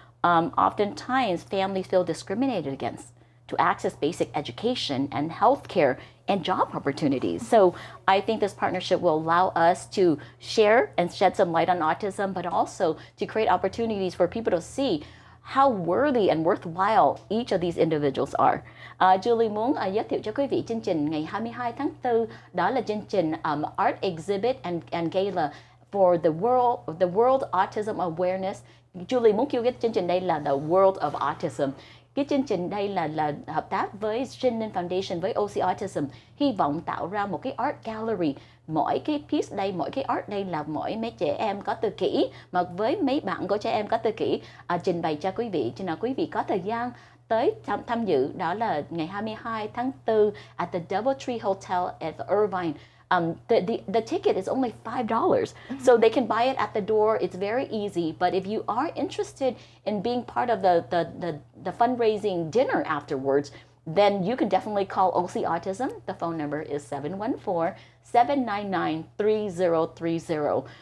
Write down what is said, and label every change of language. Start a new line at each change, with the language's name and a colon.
English: Oftentimes, families feel discriminated against to access basic education and healthcare and job opportunities. So I think this partnership will allow us to share and shed some light on autism, but also to create opportunities for people to see how worthy and worthwhile each of these individuals are.
Vietnamese: Julie muốn giới thiệu cho quý vị chương trình ngày 22 tháng 4, đó là chương trình Art Exhibit and Gala for the World Autism Awareness. Julie muốn kêu cái chương trình đây là The World of Autism. Cái chương trình đây là hợp tác với Chân Foundation với OC Autism, hy vọng tạo ra một cái art gallery. Mỗi cái piece đây, mỗi cái art đây là mỗi mấy trẻ em có tự kỷ, mà với mấy bạn của trẻ em có tự kỷ trình bày cho quý vị. Cho nên quý vị có thời gian tới tham dự, đó là ngày 22 tháng 4
English: at the DoubleTree Hotel at Irvine. The ticket is only $5, so they can buy it at the door. It's very easy. But if you are interested in being part of the fundraising dinner afterwards, then you can definitely call OC Autism. The phone number is 714-799-3030.